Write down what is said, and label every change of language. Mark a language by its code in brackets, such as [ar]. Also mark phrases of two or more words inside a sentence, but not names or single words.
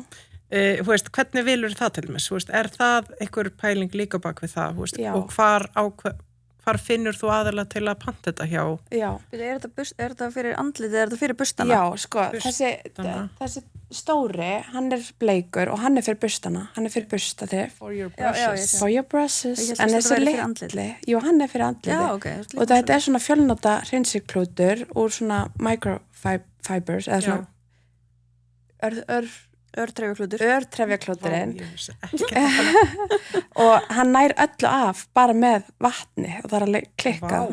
[is] Þú veist, hvernig vilur það til dæmis? Þú veist, er það einhver pæling líka bak við það? Þú veist, og hvar finnur þú aðalega til að panta þetta hjá? Já. Er þetta fyrir andlitið, er þetta fyrir bustana? Já, sko, þessi stóri, hann er bleikur og hann er fyrir bustana, hann er fyrir bustaþrif. [en] For your brushes. For your brushes. [is] En þessi litli? Jú, hann er fyrir andlitið. Já, ok. Og þetta er svona fjölnota hreinsiklútur úr svona microfibers, eða svona örtrefjaklúturinn og hann nær öllu af bara með vatni og það er alveg klikkað.